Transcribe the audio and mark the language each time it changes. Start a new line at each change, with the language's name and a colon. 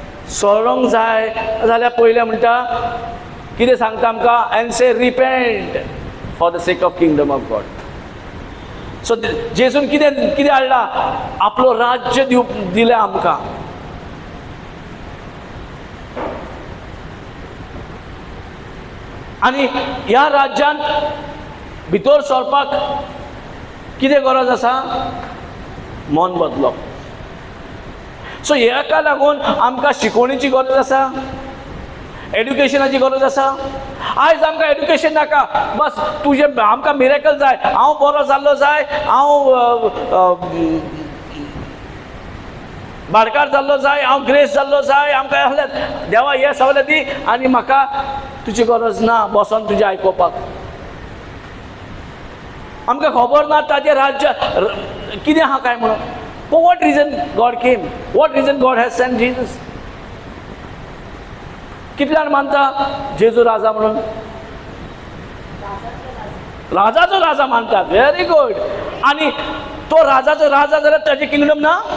Goan Konkani: सोडूंक जाय जाल्यार पयलें म्हणटा कितें सांगता आमकां
English: And say repent for the sake of kingdom of God.
Goan Konkani: So जेजून कितें कितें हाडला? आपलो राज्य दिलें आमकां. आनी ह्या राज्यांत भितर सरपाक कितें गरज आसा? मन बदलप. सो हेका लागून आमकां शिकवणेची गरज आसा, एड्युकेशनाची गरज आसा. आयज आमकां एड्युकेशन नाका, बस तुजें आमकां मिरेकल जाय, हांव बरो जाल्लो जाय, हांव भाडकार जाल्लो जाय, हांव ग्रेस जाल्लो जाय, आमकां असलें देवा हें सगळें दी आनी म्हाका तुजी गरज ना बसोन तुजें आयकोपाक. आमकां खबर ना ताजें राज्य कितें आहा काय म्हणून.
English: For what reason God came? What reason God has sent Jesus?
Goan Konkani: कितल्यान मानता जेजू राजा म्हणून? राजाचो राजा मानतात.
English: Very good.
Goan Konkani: आणि तो राजाचो राजा जाल्यार ताजे किंगडम ना.